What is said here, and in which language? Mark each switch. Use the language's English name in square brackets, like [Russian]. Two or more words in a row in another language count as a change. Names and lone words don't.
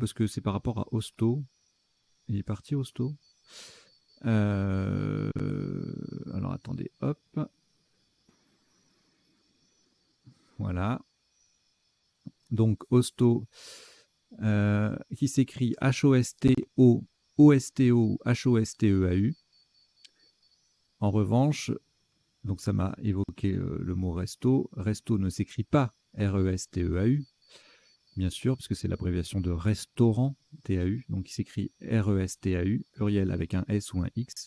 [French] Parce que c'est par rapport à hosto. Il est parti hosto. Alors attendez, hop. Voilà. Donc hosto, qui s'écrit H-O-S-T-O, O-S-T-O, H-O-S-T-E-A-U. En revanche, donc ça m'a évoqué le mot resto. Resto ne s'écrit pas R-E-S-T-E-A-U, bien sûr, parce que c'est l'abréviation de restaurant, T-A-U. Donc il s'écrit R-E-S-T-A-U, pluriel avec un S ou un X.